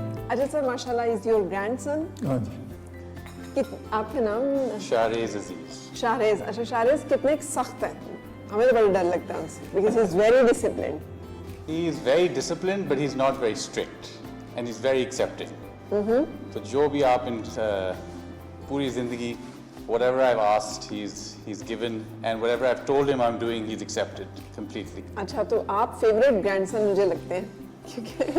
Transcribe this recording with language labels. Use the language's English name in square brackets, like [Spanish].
[Hindi] अच्छा सर, माशाल्लाह [English] Is your grandson? [Hindi] हाँ जी। आपका नाम? शाहरेज़ अजीज। शाहरेज़। अच्छा, शाहरेज़ कितने सख्त हैं? हमें तो बड़ा डर लगता है उनसे, [English] because he is very disciplined. He is very disciplined, but he's not very strict, and he's very accepting. [Hindi] तो जो भी आप इन पूरी जिंदगी, [English] whatever I've asked, he's given, and whatever I've told him I'm doing, he's accepted completely. [Hindi] अच्छा, तो आप favourite grandson मुझे लगते हैं, क्योंकि